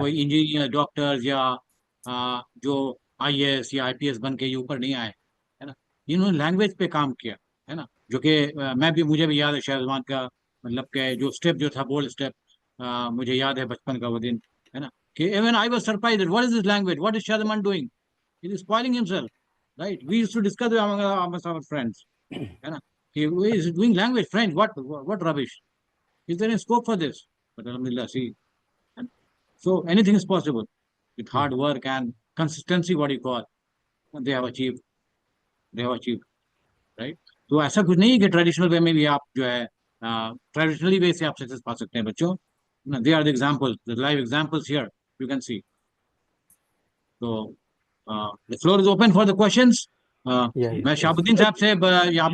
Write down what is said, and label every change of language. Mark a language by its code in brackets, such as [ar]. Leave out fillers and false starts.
[hi] कोई engineer, doctors या जो आईएएस या आईपीएस बन के ये ऊपर नहीं आए, है ना। इन्होंने लैंग्वेज पे काम किया, है ना। जो कि मुझे भी याद है शाहजमान का, मतलब के जो स्टेप जो था, बोल्ड स्टेप, मुझे याद है बचपन का वो दिन, है ना। [en] कि even I was surprised, what is this language, what is Shahzaman doing, he is spoiling himself, right. We used to discuss amongst our friends, [hi] है ना, [en] he is doing language French, what rubbish. Is there any scope for this? But Alhamdulillah, see, so anything is possible with hard work and consistency. What you call, they have achieved, they have achieved, right? [hi] तो ऐसा कुछ नहीं है कि traditional way में भी आप जो है ट्रेडिशनली वे से आप सक्सेस पा सकते हैं बच्चों। [en] They are the example, the live examples here, you can see. तो the floor is open for the questions. [hi] मैं [en] Yes. [hi] शाहबुद्दीन साहब से यहाँ जी